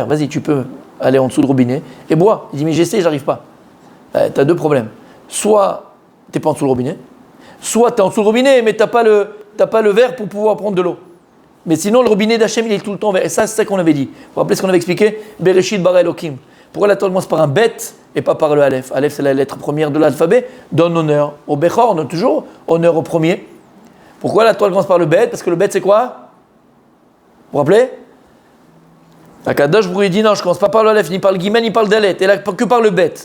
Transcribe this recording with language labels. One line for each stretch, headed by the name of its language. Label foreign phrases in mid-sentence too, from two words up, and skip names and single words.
French: Vas-y, tu peux aller en dessous du robinet et bois. Il dit mais j'essaie, j'arrive pas. Tu as deux problèmes. Soit tu n'es pas en dessous du robinet, soit tu es en dessous du robinet mais tu n'as pas le verre pour pouvoir prendre de l'eau. Mais sinon le robinet d'Hachem il est tout le temps ouvert. Et ça c'est ça qu'on avait dit. Vous vous rappelez ce qu'on avait expliqué?
Hebrew: בראשית ברא אלקים.
French: Pourquoi la Torah commence par un bet et pas par le Aleph? Aleph c'est la lettre première de l'alphabet. Donne honneur au Bechor, on donne toujours honneur au premier. Pourquoi la Torah commence par le bet? Parce que le bet c'est quoi? Vous vous rappelez?
Hebrew: הקדוש ברוך הוא
French: dit non, je commence pas par le Aleph, ni par le Gimel, ni par le Dalet, et là que par le bet.